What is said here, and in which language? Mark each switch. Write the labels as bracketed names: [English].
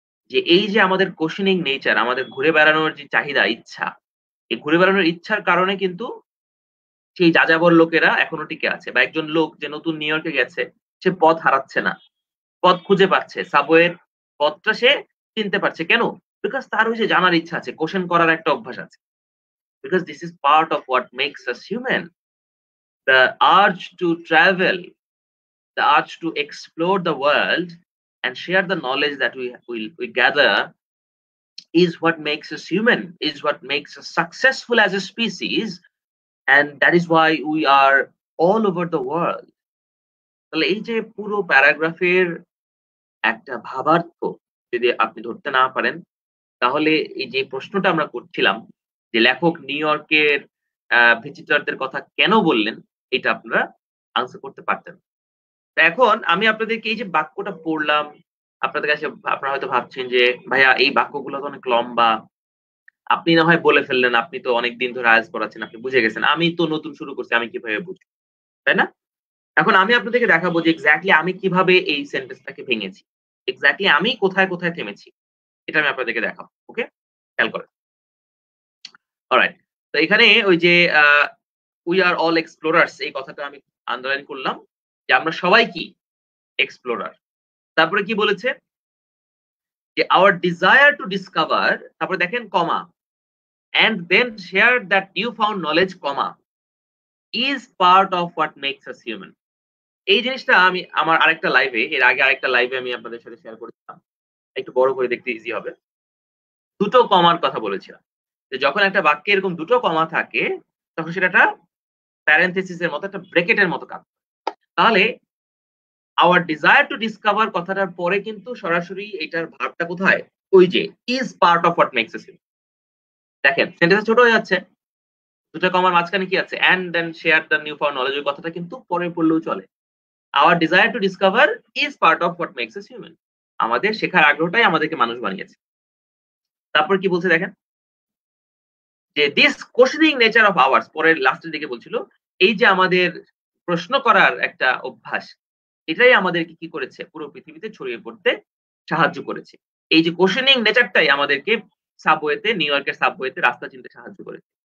[Bangla] যে এই যে আমাদের কোশ্চেনিং নেচার, আমাদের ঘুরে বেড়ানোর যে চাহিদা, ইচ্ছা, এই ঘুরে বেড়ানোর ইচ্ছার কারণে কিন্তু সেই যাযাবর লোকেরা এখনো টিকে আছে। বা একজন লোক যে নতুন নিউ ইয়র্কে গেছে, সে পথ হারাচ্ছে না, পথ খুঁজে পাচ্ছে, সাবওয়ের পথটা সে চিনতে পারছে। কেন? বিকজ তার ওই যে জানার ইচ্ছা আছে, কোশ্চেন করার একটা অভ্যাস আছে। [English] Because this is part of what makes us human. The urge to travel, the urge to explore the world and share the knowledge that we gather is what makes us human, is what makes us successful as a species, and that is why we are all over the world. [Bangla] তাহলে এই যে পুরো প্যারাগ্রাফের একটা ভাবার্থ যদি আপনি ধরতে না পারেন, তাহলে এই যে প্রশ্নটা আমরা করছিলাম যে লেখক নিউ ইয়র্কের ভিজিটরদের কথা কেন বললেন, এটা আপনারা আনসার করতে পারতেন। এখন আমি আপনাদেরকে এই যে বাক্যটা পড়লাম, আপনাদের কাছে আপনারা হয়তো ভাবছেন যে ভাইয়া এই বাক্যগুলো তো অনেক লম্বা, আপনি না হয় বলে ফেললেন, আপনি তো অনেকদিন ধরে আইএলটিএস পড়াচ্ছেন, আপনি বুঝে গেছেন, আমি তো নতুন শুরু করছি, আমি কিভাবে বুঝবো, তাই না? এখন আমি আপনাদেরকে দেখাবো যে এক্স্যাক্টলি আমি কিভাবে এই সেন্টেন্সটাকে ভেঙেছি, এক্স্যাক্টলি আমি কোথায় কোথায় থেমেছি, এটা আমি আপনাদেরকে দেখাবো। ওকে, খেয়াল করেন। অলরাইট, তো এখানে ওই যে [English] we are all explorers, [Bangla] এই কথাটা আমি আন্ডারলাইন করলাম যে আমরা সবাই কি এক্সপ্লোরার। তারপরে কি বলেছে যে [English] our desire to discover, [Bangla] তারপরে দেখেন কমা, [English] and then share that newfound knowledge, comma, is part of what makes us human. [Bangla] এই জিনিসটা আমি আমার আরেকটা লাইভে, এর আগে আরেকটা লাইভে আমি আপনাদের সাথে শেয়ার করেছিলাম। একটু বড় করে দেখতে ইজি হবে। দুটো কমার কথা বলেছিলাম। যে যখন একটা বাক্যে এরকম দুটো কমা থাকে, তখন সেটা একটা প্যারেনথেসিস এর মতো, একটা ব্র্যাকেটের মতো কাজ করে। তাহলে [English] our desire to discover [Bangla] কথাটার পরে কিন্তু সরাসরি এটার ভার্বটা কোথায়? ওই যে [English] is part of what makes us human। [Bangla] দেখেন সেন্টেন্স ছোট হয়ে যাচ্ছে। দুটো কমার মাঝখানে কি আছে? [English] and then share the new found knowledge [Bangla] এর কথাটা কিন্তু পরে পড়লেও চলে। [English] our desire to discover is part of what makes us human। [Bangla] আমাদের শেখার আগ্রহটাই আমাদেরকে মানুষ বানিয়েছে। তারপর কি বলছে দেখেন, যে [English] this questioning nature of ours, [Bangla] পরের লাস্টের দিকে বলছিল, এই যে আমাদের প্রশ্ন করার একটা অভ্যাস, এটাই আমাদেরকে কি করেছে? পুরো পৃথিবীতে ছড়িয়ে পড়তে সাহায্য করেছে। এই যে কোয়েশ্চেনিং নেচারটাই আমাদেরকে সাবওয়েতে, নিউ ইয়র্কের সাবওয়েতে রাস্তা চিনতে সাহায্য করেছে।